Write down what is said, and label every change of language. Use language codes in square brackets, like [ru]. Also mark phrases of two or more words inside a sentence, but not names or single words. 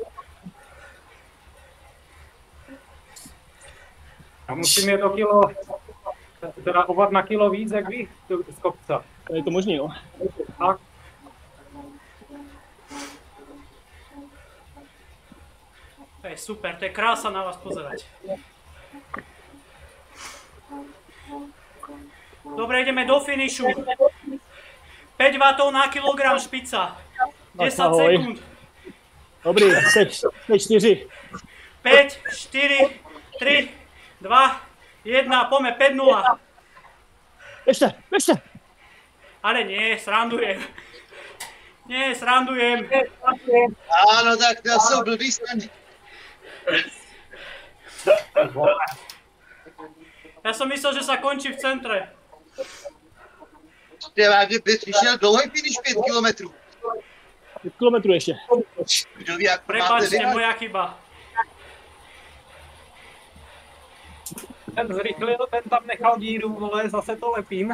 [cs] A musím jet o kilo, teda o watt na kilo víc, jak vy, [sk] z kopca. [cs] Je to možný, no. Tak. [sk] To je super, to je krása na vás pozerať. Dobre, ideme do finišu. 5 W na kilogram špica. 10 ahoj. sekúnd. [cs] Dobrý, seš 4. [sk] 5, 4, 3, 2, 1, poďme 5-0. [cs] Ještě. [sk] Ale nie, srandujem. Nie, srandujem. Áno, tak to sú blbý stany. Ja som myslel, že sa končí v centre. [cs] Já bys vyšel dlouhý finish 5 kilometrů. 5 kilometrů ještě. Kdo ví, jak máte [sk] Prepáčte, [cs] vyhrát? [sk] moja chyba. [cs] Ten zrychlil, ten tam nechal díru, vole, zase to lepím.